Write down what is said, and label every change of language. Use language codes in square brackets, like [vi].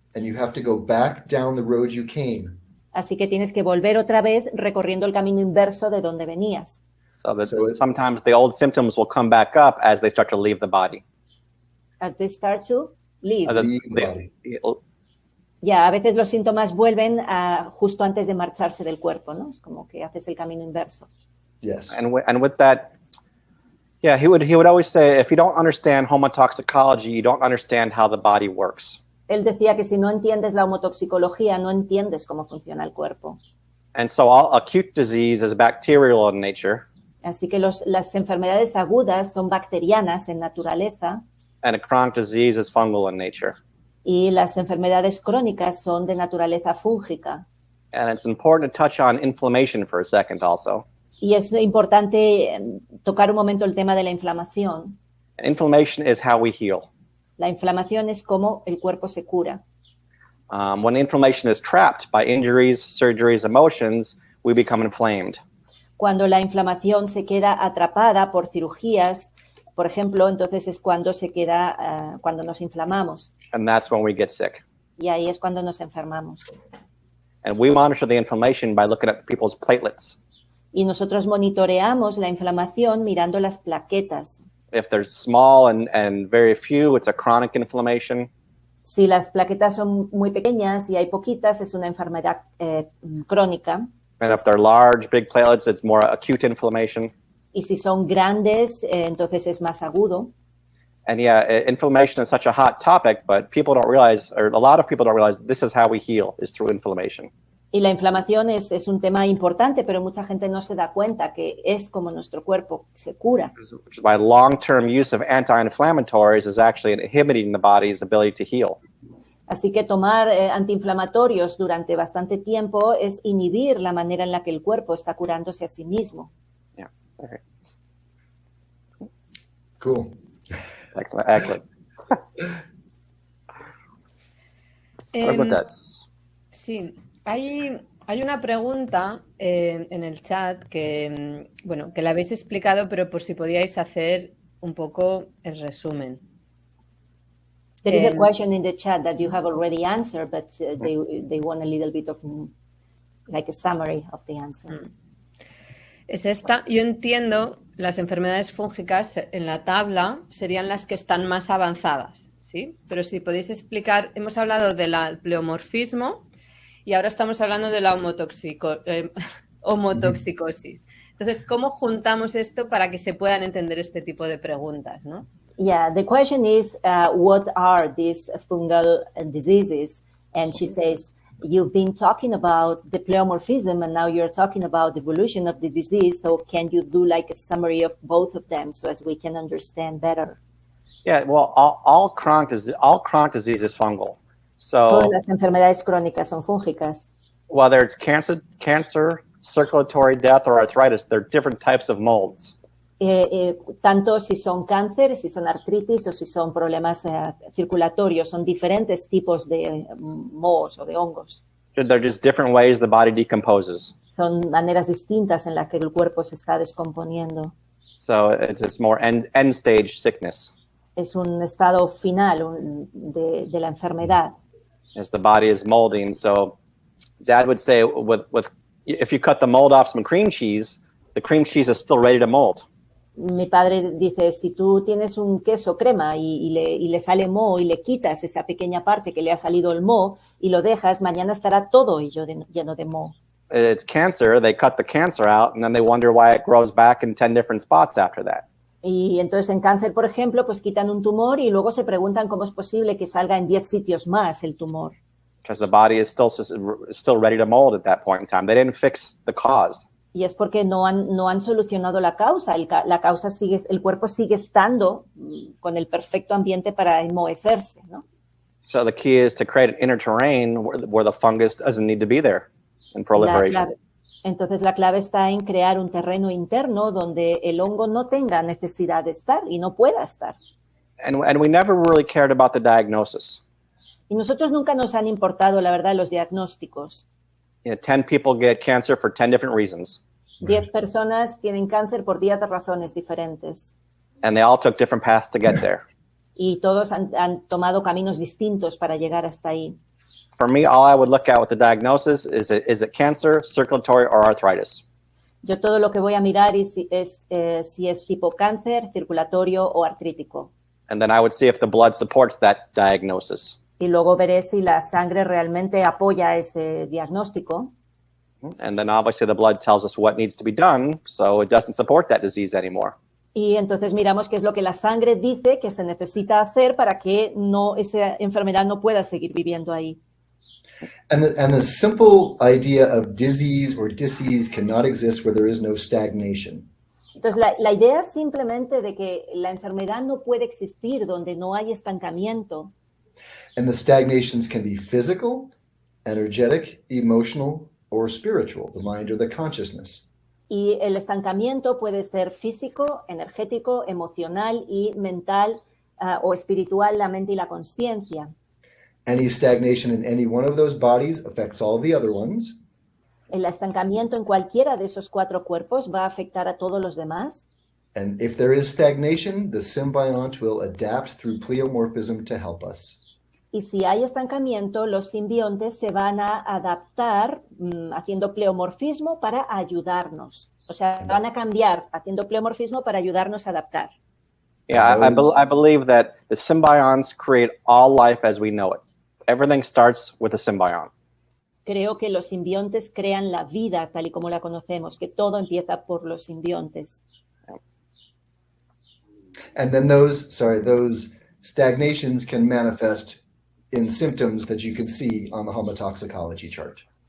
[en] and you have to go back down the road you came. [es] así que tienes que volver otra vez recorriendo el camino inverso de donde venías. [en] So that sometimes the old symptoms will come back up as they start to leave the body. As they start to leave. Leave the body. [es] Ya, a veces los síntomas vuelven justo antes de marcharse del cuerpo, ¿no? Es como que haces el camino inverso. [en] Yes. And with that, yeah, he would always say, if you don't understand homotoxicology, you don't understand how the body works. [es] Él decía que si no entiendes la homotoxicología, no entiendes cómo funciona el cuerpo. [en] And so all acute disease is bacterial in nature. [es] Así que las enfermedades agudas son bacterianas en naturaleza [en] And a chronic disease is fungal in nature. [es] y las enfermedades crónicas son de naturaleza fúngica. [en] And it's important to touch on inflammation for a second also. [es] Y es importante tocar un momento el tema de la inflamación. [en] Inflammation is how we heal. [es] La inflamación es cómo el cuerpo se cura. [en] When inflammation is trapped by injuries, surgeries, emotions, we become inflamed. [es] Cuando la inflamación se queda atrapada por cirugías, por ejemplo, entonces es cuando cuando nos inflamamos. [en] And that's when we get sick. [es] Y ahí es cuando nos enfermamos. [en] And we monitor the inflammation by looking at people's platelets. [es] Y nosotros monitoreamos la inflamación mirando las plaquetas. [en] If they're small and very few, it's a chronic inflammation. [es] Si las plaquetas son muy pequeñas y hay poquitas, es una enfermedad crónica. [en] And if they're large, big platelets, it's more acute inflammation. [es] Y si son grandes, entonces es más agudo. [en] And yeah, inflammation is such a hot topic, but people don't realize, or a lot of people don't realize, this is how we heal, is through inflammation. [es] Y la inflamación es un tema importante, pero mucha gente no se da cuenta que es como nuestro cuerpo se cura. [en] Which is why long-term use of anti-inflammatories is actually inhibiting the body's ability to heal. [es] Así que tomar antiinflamatorios durante bastante tiempo es inhibir la manera en la que el cuerpo está curándose a sí mismo. [en] Yeah. Okay. Cool. Excellent. Excellent. What about this? [es] Sí, hay Hay una pregunta en el chat que, bueno, que la habéis explicado, pero por si podíais hacer un poco el resumen. [en] There is a question in the chat that you have already answered, but they want a little bit of like a summary of the answer. [es] Es esta. Yo entiendo las enfermedades fúngicas en la tabla serían las que están más avanzadas, ¿sí? Pero si podéis explicar, hemos hablado del pleomorfismo y ahora estamos hablando de la homotoxicosis. Entonces, ¿cómo juntamos esto para que se puedan entender este tipo de preguntas, ¿no? [en] Yeah, the question is, what are these fungal diseases? And she says, you've been talking about the pleomorphism and now you're talking about the evolution of the disease. So can you do like a summary of both of them so as we can understand better? Yeah, well, all chronic disease is fungal. So [es] Todas las enfermedades crónicas son fúngicas. [en] whether it's cancer, circulatory death, or arthritis, they're different types of molds. [es] Tanto si son cáncer, si son artritis o si son problemas circulatorios, son diferentes tipos de mohos o de hongos. [en] They're just different ways the body decomposes. [es] Son maneras distintas en las que el cuerpo se está descomponiendo. [en] So it's more end stage sickness. [es] Es un estado final de la enfermedad. [en] As the body is molding. So Dad would say, if you cut the mold off some cream cheese, the cream cheese is still ready to mold. [es] Mi padre dice, si tú tienes un queso crema y le sale moho y le quitas esa pequeña parte que le ha salido el moho y lo dejas, mañana estará todo lleno de moho. [en] It's cancer, they cut the cancer out and then they wonder why it grows back in 10 different spots after that. [es] Y entonces en cáncer, por ejemplo, pues quitan un tumor y luego se preguntan cómo es posible que salga en 10 sitios más el tumor. [en] Because the body is still ready to mold at that point in time. They didn't fix the cause. [es] Y es porque no han solucionado la causa. La causa sigue, el cuerpo sigue estando con el perfecto ambiente para enmohecerse, ¿no? [en] So the key is to create an inner terrain where the fungus doesn't need to be there in proliferation. [es] Entonces la clave está en crear un terreno interno donde el hongo no tenga necesidad de estar y no pueda estar. [en] And we never really cared about the diagnosis. [es] Y nosotros nunca nos han importado, la verdad, los diagnósticos. [en] 10 people get cancer for 10 different reasons. [es] 10 personas tienen cáncer por 10 razones diferentes. [en] And they all took different paths to get there. [es] Y todos han tomado caminos distintos para llegar hasta ahí. [en] For me, all I would look at with the diagnosis is it cancer, circulatory, or arthritis? [es] Yo todo lo que voy a mirar es si es tipo cáncer, circulatorio o artrítico. [en] And then I would see if the blood supports that diagnosis. [es] Y luego veré si la sangre realmente apoya ese diagnóstico. [en] And then obviously the blood tells us what needs to be done, so it doesn't support that disease anymore. [es] Y entonces miramos qué es lo que la sangre dice que se necesita hacer para que esa enfermedad no pueda seguir viviendo ahí. [en] And the simple idea of disease or disease cannot exist where there is no stagnation. [es] Entonces la idea simplemente de que la enfermedad no puede existir donde no hay estancamiento. [en] And the stagnations can be physical, energetic, emotional, or spiritual, the mind or the consciousness. [es] Y el estancamiento puede ser físico, energético, emocional y mental o espiritual, la mente y la consciencia. [en] Any stagnation in any one of those bodies affects all the other ones. [es] El estancamiento en cualquiera de esos 4 cuerpos va a afectar a todos los demás. [en] And if there is stagnation, the symbiont will adapt through pleomorphism to help us. [es] Y si hay estancamiento, los simbiontes se van a adaptar haciendo pleomorfismo para ayudarnos. O sea, van a cambiar haciendo pleomorfismo para ayudarnos a adaptar. [en] Yeah, I believe that the symbionts create all life as we know it. Everything starts with a symbiont. [es] Creo que los simbiontes crean la vida tal y como la conocemos, que todo empieza por los simbiontes. [en] And then those stagnations can manifest in symptoms that you can see on the homotoxicology chart.